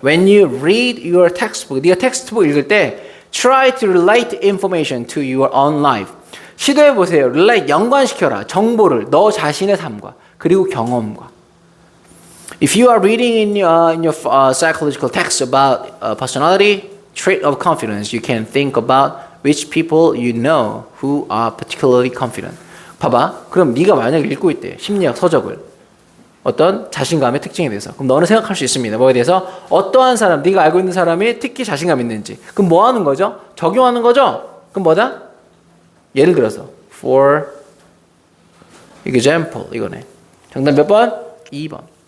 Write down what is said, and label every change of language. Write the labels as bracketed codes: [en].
[en] When you read your textbook, [ko] 네가 텍스트북 읽을 때 [en] try to relate information to your own life. [ko] 시도해 보세요. relate 연관시켜라. 정보를 너 자신의 삶과 그리고 경험과. [en] If you are reading in your psychological text about personality trait of confidence, you can think about which people you know who are particularly confident. [ko] 봐봐. 그럼 네가 만약에 읽고 있대. 심리학 서적을. 어떤 자신감의 특징에 대해서. 그럼 너는 생각할 수 있습니다. 뭐에 대해서? 어떠한 사람, 네가 알고 있는 사람이 특히 자신감 있는지. 그럼 뭐 하는 거죠? 적용하는 거죠? 그럼 뭐다? 예를 들어서 [en] for example [ko] 이거네. 정답 몇 번? 2번.